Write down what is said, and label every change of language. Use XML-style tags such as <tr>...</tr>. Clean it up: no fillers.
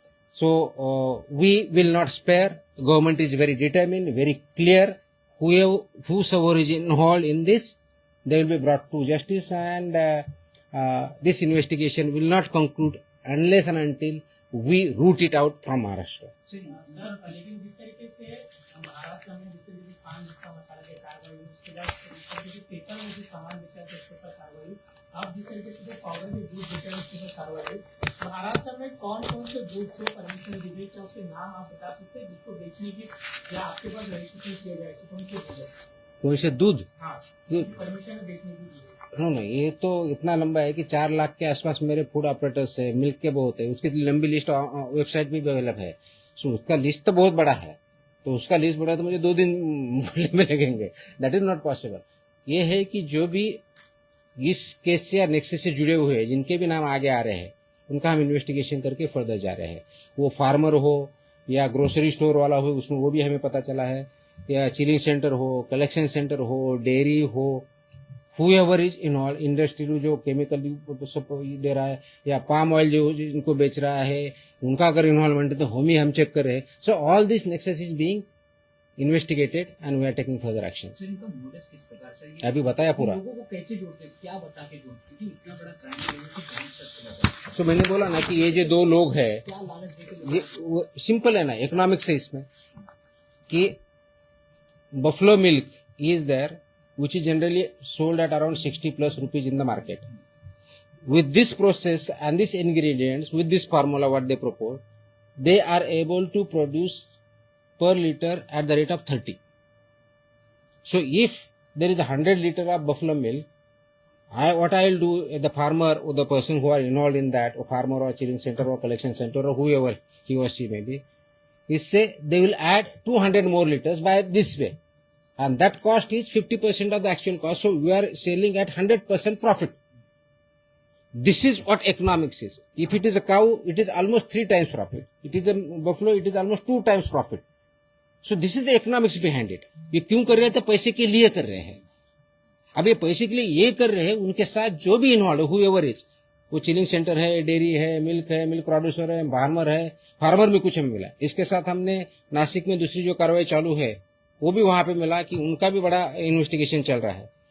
<en>So we will not spare. Government is very determined, very clear. Whosoever is involved in this, they will be brought to justice, and this investigation will not conclude unless and until we root it out from Maharashtra.</en> <hi>Sir लेकिन जिस तरीके से महाराष्ट्र में जिस तरीके से पान गुटखा मसाला की कार्रवाई, उसके बाद जो पेपर में जो सामान बेचा है उसके ऊपर कार्रवाई, आप जिस तरीके से पाउडर के दूध बेचा है उसके ऊपर कार्रवाई, महाराष्ट्र में कौन कौन से दूध को परमिशन दी गई है, उसके नाम आप बता सकते हैं जिसको बेचने की या आपके पास रजिस्ट्रेशन किया जाए, कौन से दूध? कौन से दूध? हाँ, परमिशन बेचने की। नहीं, ये तो इतना लंबा है कि 4 लाख के आसपास मेरे फूड ऑपरेटर्स है, मिल्क के बहुत है, उसकी लंबी लिस्ट वेबसाइट भी अवेलेबल है। सो उसका लिस्ट तो बहुत बड़ा है, तो उसका लिस्ट बड़ा तो मुझे 2 दिन बोलने में लगेंगे।</hi> <en>That is not possible.</en> <hi>ये है कि जो भी इस केस से या नेक्सस से जुड़े हुए हैं, जिनके भी नाम आगे आ रहे हैं, उनका हम इन्वेस्टिगेशन करके फर्दर जा रहे हैं। वो फार्मर हो या ग्रोसरी स्टोर वाला हो, उसमें वो भी हमें पता चला है, या चिलिंग सेंटर हो, कलेक्शन सेंटर हो, डेयरी हो,</hi> <en>whoever is involved,</en> <hi>इंडस्ट्री जो केमिकल दे रहा है या पाम ऑयल जो इनको बेच रहा है, उनका अगर इन्वॉल्वमेंट है तो हम चेक कर रहे हैं.</hi> <en>So all this nexus is being investigated and we are taking further action.</en> <hi>Sir इनका मोटिव किस प्रकार से अभी बताया पूरा. लोगों को कैसे जोड़ते हैं, क्या बता के जोड़ते हैं, क्योंकि इतना बड़ा क्राइम है कि बहुत सख्त सो मैंने बोला ना कि ये जो दो लोग हैं, क्या लालच देके ये सिंपल है ना, इकोनॉमिक्स है इसमें कि buffalo milk</hi> <en>is there which is generally sold at around 60 plus rupees in the market. With this process and these ingredients, with this formula what they propose, they are able to produce per liter at the rate of 30. So if there is 100 liter of buffalo milk, what I will do, the farmer or the person who are involved in that, or farmer or chilling center or collection center or whoever he or she may be, is say they will add 200 more liters by this way. And that cost is 50% of the actual cost. So we are selling at 100% profit. This is what economics is. If it is a cow, it is almost 3 times profit. It is a buffalo, it is almost 2 times profit. So this is the economics behind it.</en> <hi>ये क्यों कर रहे हैं? तो पैसे के लिए कर रहे हैं. अब ये पैसे के लिए ये कर रहे हैं, उनके साथ जो भी इन्वॉल्व है,</hi> <en>whoever is,</en> <hi>वो चिलिंग सेंटर है, डेयरी है, मिल्क प्रोड्यूसर है, फार्मर में कुछ हमें मिला. इसके साथ हमने नासिक में दूसरी जो कार्रवाई चालू है वो भी वहां पे मिला कि उनका भी बड़ा इन्वेस्टिगेशन चल रहा है.</hi>